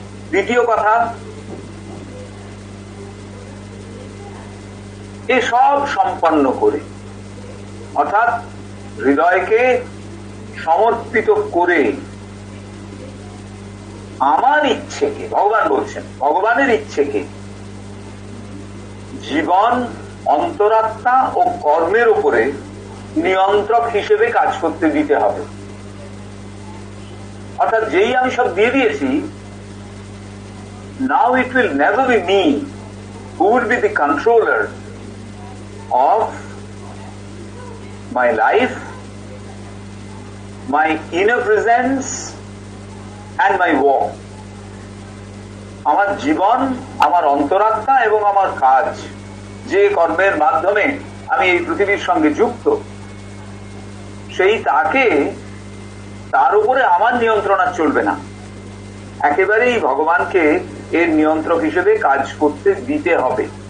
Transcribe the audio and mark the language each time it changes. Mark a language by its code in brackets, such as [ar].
[bn] দ্বিতীয় কথা, এসব সম্পন্ন করে, অর্থাৎ হৃদয়কে সমর্পিত করে আমার ইচ্ছেকে, ভগবান বলছেন ভগবানের ইচ্ছেকে জীবন, অন্তরাত্মা ও কর্মের উপরে নিয়ন্ত্রক হিসেবে কাজ করতে দিতে হবে। অর্থাৎ যেই আমি সব দিয়ে দিয়েছি, [en] now it will never be me who will be the controller of my life, my inner presence and my walk। [bn] আমার জীবন, আমার অন্তরাত্মা এবং আমার কাজ, যে কর্মের মাধ্যমে আমি এই পৃথিবীর সঙ্গে যুক্ত, সেই তাকে, তার উপরে আমার নিয়ন্ত্রণ আর চলবে না। একেবারেই ভগবানকে এর নিয়ন্ত্রক হিসেবে কাজ করতে দিতে হবে।